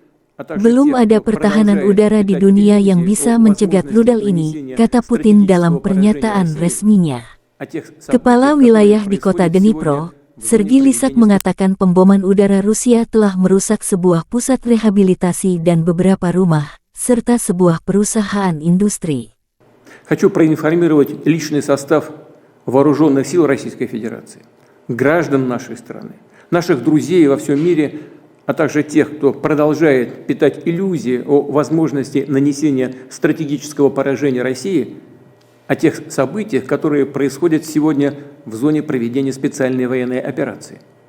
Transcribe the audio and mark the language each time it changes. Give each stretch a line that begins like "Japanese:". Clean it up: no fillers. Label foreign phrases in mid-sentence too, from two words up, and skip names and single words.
Indonesian: Belum ada pertahanan udara di dunia yang bisa mencegat rudal ini, kata Putin dalam pernyataan resminya. Kepala wilayah di kota Dnipro, Sergei Lysak mengatakan pemboman udara Rusia telah merusak sebuah pusat rehabilitasi dan beberapa rumah, serta sebuah perusahaan industri.
Russian: Хочу проинформировать личный состав вооруженных сил Российской Федерации, граждан нашей страны, наших друзей во всем мире, а также тех, кто продолжает питать иллюзии о возможности нанесения стратегического поражения России, о тех событиях, которые происходят сегодня в зоне проведения специальной военной операции.